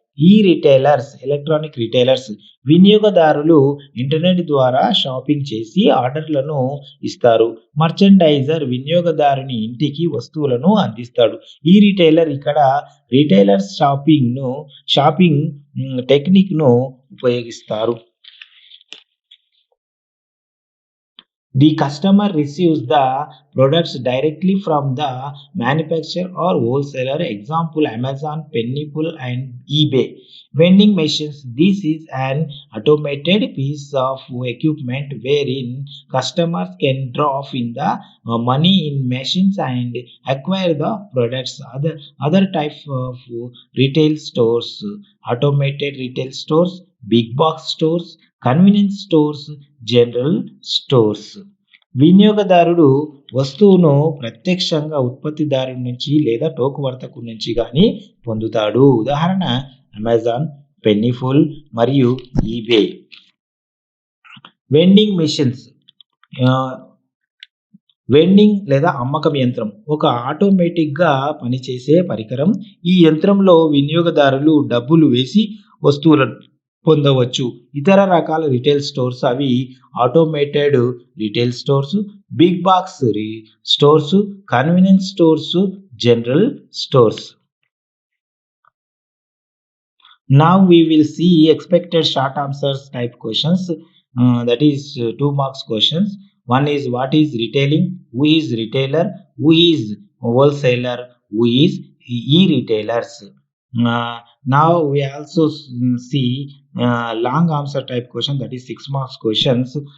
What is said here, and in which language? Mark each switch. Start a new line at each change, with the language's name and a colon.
Telugu: ఈ retailers, electronic retailers వినియోగదారులు internet ద్వారా షాపింగ్ చేసి ఆర్డర్లను ఇస్తారు. మర్చెండైజర్ వినియోగదారుని ఇంటికి వస్తువులను అందిస్తాడు. ఈ రిటైలర్ ఇక్కడ రిటైలర్స్ షాపింగ్ టెక్నిక్ను ఉపయోగిస్తారు.
English: The customer receives the products directly from the manufacturer or wholesaler. Example, Amazon, Pennyful and eBay. Vending machines. This is an automated piece of equipment wherein customers can drop in the money in machines and acquire the products. Other types of retail stores, automated retail stores, big box stores, convenience stores, general stores.
Telugu: వినియోగదారుడు వస్తువును ప్రత్యక్షంగా ఉత్పత్తిదారుడి నుంచి లేదా టోకు వర్తకుడి నుంచి కానీ పొందుతాడు. ఉదాహరణ అమెజాన్, పెన్నీఫుల్ మరియు ఈబే. వెండింగ్ మిషన్స్, వెండింగ్ లేదా అమ్మకం యంత్రం ఒక ఆటోమేటిక్గా పనిచేసే పరికరం. ఈ యంత్రంలో వినియోగదారులు డబ్బులు వేసి వస్తువులను పొందవచ్చు. ఇతర రకాల రిటైల్ స్టోర్స్ అవి automated retail stores, big box stores, convenience stores, general stores.
English: Now we will see expected short answers type questions. That is 2 marks questions. One is what is retailing, who is retailer, who is wholesaler, who is e-retailers. Now we also see long answer type question, that is 6 marks questions.